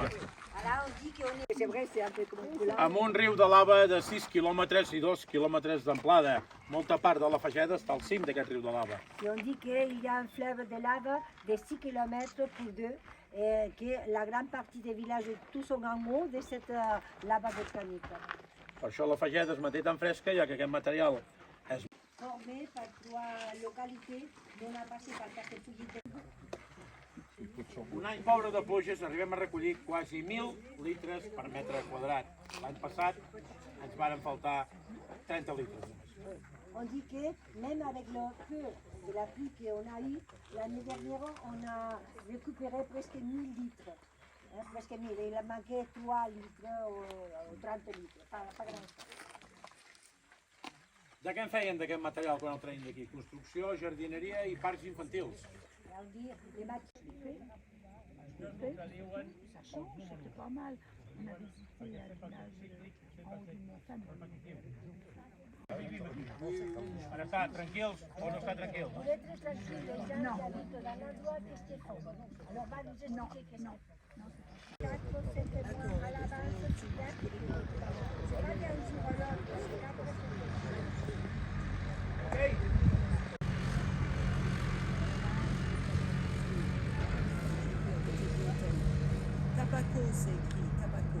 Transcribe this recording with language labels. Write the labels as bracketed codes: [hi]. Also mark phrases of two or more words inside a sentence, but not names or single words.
[fr] C'est vrai, c'est un peu comme un poulard. [ca] Amb un riu de lava de 6 quilòmetres i 2 quilòmetres d'amplada. Molta part de la Fageda està al cim d'aquest riu de lava. [fr] Et on dit qu'il y a un fleuve de lave de 6 km pour 2 et que la grande partie des villages tous sont en haut de cette lava volcanique. [ca] Per això la Fageda es manté tan fresca, ja que aquest material és [fr] Formé par 3 localités, on a passé par Castellfollit. [ca] un any pobre de pluges, arribem a recollir quasi 1.000 litres per metre quadrat. L'any passat ens varen faltar 30 litres només. [fr] On dit que même avec le peu de la pluie qu'on a eu, l'année dernière, on a récupéré presque 1000 litres. Presque 1000. Il a manqué 3 litres ou 30 litres. Pas grand-chose. [ca] De què en feien d'aquest material quan el traiem d'aquí? Construcció, jardineria i parcs infantils. [fr] On dit les matchs. Ça change, c'était pas mal. On a visité le village en haut d'une montagne. [ca] Per estar tranquils o no estar tranquils? [fr] Vous êtes très tranquille, les gens qui habitent dans l'endroit de Stéphane. Alors, va nous expliquer que non. 4 ou 5 mois à l'avance, c'est bien. C'est pas d'un jour à l'autre, c'est 4 ou 5 mois. Tabaco, c'est écrit, tabaco.